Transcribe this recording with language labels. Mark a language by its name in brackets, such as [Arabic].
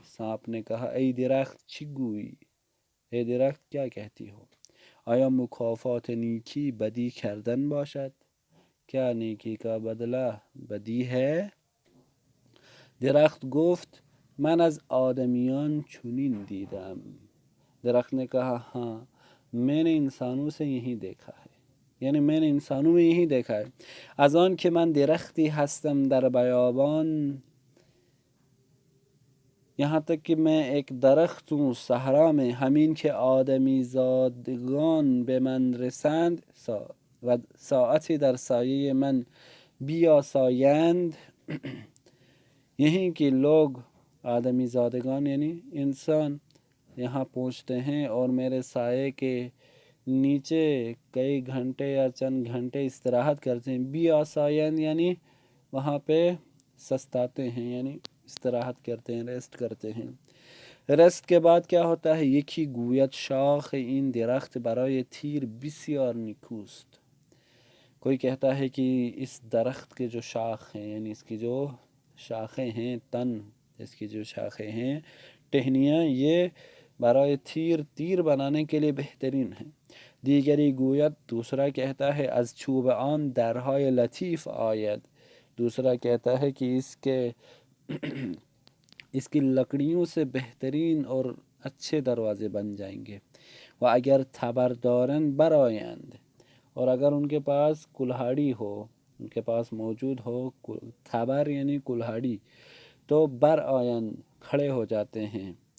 [Urdu] سانپ نے کہا [Persian] ای درخت چی گویی؟ [Urdu] اے درخت کیا کہتی ہو؟ [Persian] آیا مکافات نیکی بدی کردن باشد؟ [Urdu] کیا نیکی کا بدلہ بدی ہے؟ [Persian] درخت گفت من از آدمیان چنین دیدم. [Urdu] درخت نے کہا ہاں میں نے انسانوں سے یہی دیکھا ہے، یعنی میں نے انسانوں میں یہی دیکھا ہے. [Persian] از آن که من درختی هستم در بیابان، [Urdu] یہاں تک کہ میں ایک درخت ہوں صحرا میں، [Persian] همین که آدمی زادگان به من رسند و ساعتی در سایه من بیاسایند. [Urdu] یہیں کہ لوگ آدمی زادگان یعنی انسان یہاں پہنچتے ہیں اور میرے سائے کے نیچے کئی گھنٹے یا چند گھنٹے استراحت کرتے ہیں. بیاسایند یعنی وہاں پہ سستاتے ہیں، یعنی استراحت کرتے ہیں، ریسٹ کرتے ہیں. ریسٹ کے بعد کیا ہوتا ہے؟ [Persian] یکی گوید شاخ این درخت برای تیر بسیار نیکوست. [Urdu] کوئی کہتا ہے کہ اس درخت کے جو شاخ ہیں، یعنی اس کی جو شاخیں ہیں، تن اس کی جو شاخیں ہیں، ٹہنیاں، یہ برای تیر بنانے کے لیے بہترین ہیں. [Persian] دیگری گوید، [Urdu] دوسرا کہتا ہے [Persian] از چوب آن درهای لطیف آید. [Urdu] دوسرا کہتا ہے کہ اس کی لکڑیوں سے بہترین اور اچھے دروازے بن جائیں گے. [Persian] و اگر تبر دارن برآیند، [Urdu] اور اگر ان کے پاس کلہاڑی ہو، ان کے پاس موجود ہو تبر یعنی کلہاڑی، تو برآیند کھڑے ہو جاتے ہیں.